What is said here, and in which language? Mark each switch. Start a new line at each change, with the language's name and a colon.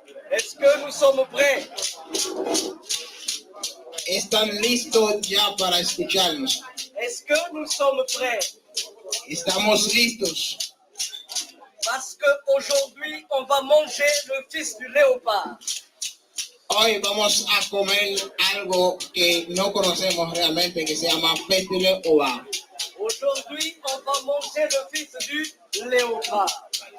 French: Est-ce que nous sommes prêts?
Spanish: ¿Están listos ya para escucharnos?
French: Est-ce que nous sommes prêts?
Spanish: Estamos listos.
French: Parce qu'aujourd'hui, on va manger le fils du léopard.
Spanish: Hoy vamos a comer algo que no conocemos realmente, que se llama pez de léopard.
French: Aujourd'hui, on va manger le fils du léopard.